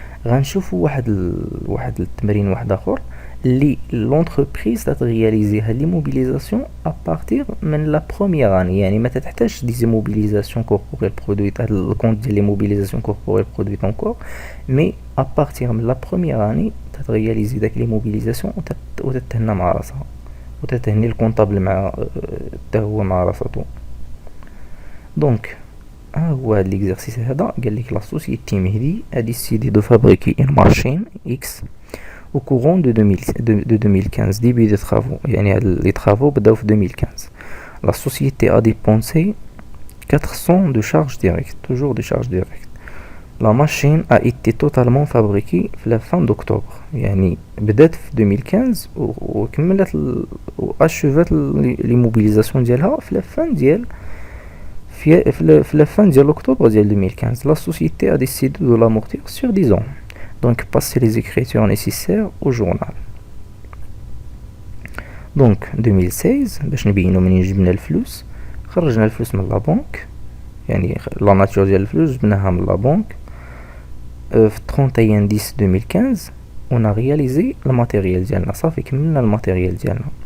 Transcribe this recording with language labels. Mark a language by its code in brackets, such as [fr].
[ar] غنشوفوا واحد التمرين واحد اخر اللي لونتربريز تترياليزي هاد لي موبيليزاسيون ابارتير من لا بروميير اني، يعني ما تحتاجش دي موبيليزاسيون كوربوريل برودويت هاد الكونت ديال لي موبيليزاسيون كوربوريل برودويت انكور، مي ابارتير من لا بروميير اني تترياليزي داك لي موبيليزاسيون وتتهنى مع راسها وتتهني الكونطابل مع حتى هو مع راساتو. دونك هو هاد ليكزارسيس هذا قال لك لا سوسيتي مهدي [fr] a décidé de fabriquer une machine X au courant de 2015 début des travaux. [ar] يعني [fr] les travaux [ar] بداو في 2015. [fr] La société a dépensé 400 de charges directes, toujours des charges directes. La machine a été totalement fabriquée في la fin d'octobre. [ar] يعني بدات في 2015 وكملت واشوفت لي موبيليزاسيون ديالها في [fr] la fin [ar] ديال في la fin ديال octobre ديال 2015. [fr] La société a décidé de l'amortir sur 10 ans. Donc passer les écritures nécessaires au journal. [ar] Donc 2016 باش نبينو منين جبنا الفلوس، خرجنا الفلوس من لا بنك، يعني لا ناتور ديال الفلوس جبناها من لا بنك. في 31 10 2015 [fr] on a réalisé [ar] الماتيريال ديالنا، صافي كملنا الماتيريال ديالنا.